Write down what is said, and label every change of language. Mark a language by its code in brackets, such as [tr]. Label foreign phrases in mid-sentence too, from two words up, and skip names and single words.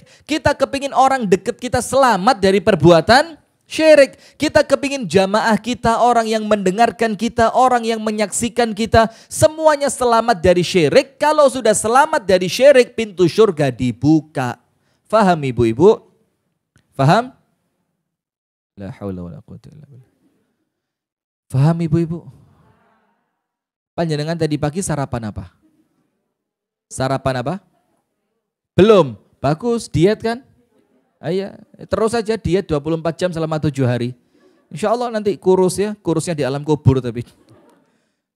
[id] Kita kepingin orang deket kita selamat dari perbuatan syirik. Kita kepingin jamaah kita, orang yang mendengarkan kita, orang yang menyaksikan kita, semuanya selamat dari syirik. Kalau sudah selamat dari syirik, pintu surga dibuka. Faham ibu-ibu? Faham? [ar] La haula wala quwwata illa billah. [id] Faham ibu-ibu? Panjenengan tadi pagi sarapan apa? Sarapan apa? Belum. Bagus, diet kan? Ayo, terus saja diet 24 jam selama 7 hari. [ar] Insya Allah [id] nanti kurus ya, kurusnya di alam kubur tapi.